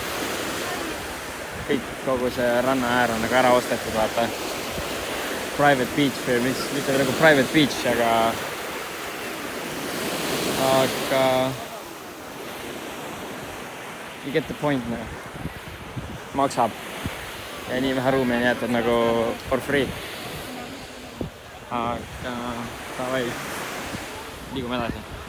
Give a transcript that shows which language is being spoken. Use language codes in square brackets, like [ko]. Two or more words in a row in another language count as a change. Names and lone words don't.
[et] Kõik, kogu see ranna äär on nagu ära ostetud, vaata. [en] Private beach [et] või mitte nagu [en] private beach, aga You get the point nagu. [et] Maksab. Ja nii vähe ruumi on jäetud nagu [en] for free. [et] Aga davai. Liigume edasi.